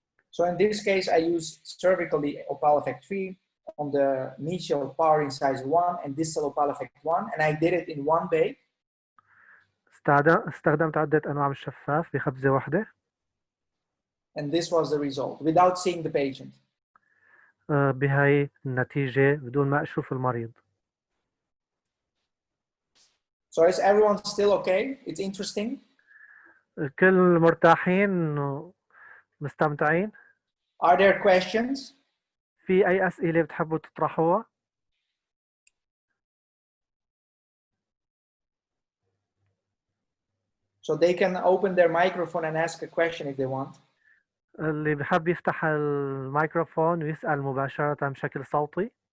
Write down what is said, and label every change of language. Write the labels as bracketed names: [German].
[English] So in this case, I use cervically opal effect 3 on the mesial powering size 1 and distal opal effect 1, and I did it in one bake. [Arabic] استخدمت عدة أنواع من الشفاف بخبزة واحدة. [English] And this was the result without seeing the patient. [Arabic] بهاي النتيجة بدون ما أشوف المريض. [English] So is everyone still okay? It's interesting. [Arabic] الكل مرتاحين ومستمتعين. [English] Are there questions? [Arabic] في أي أسئلة بتحبوا تطرحوها؟ [English] So they can open their microphone and ask a question if they want. [Arabic] اللي بحب يفتح الميكروفون ويسأل مباشرة بشكل صوتي.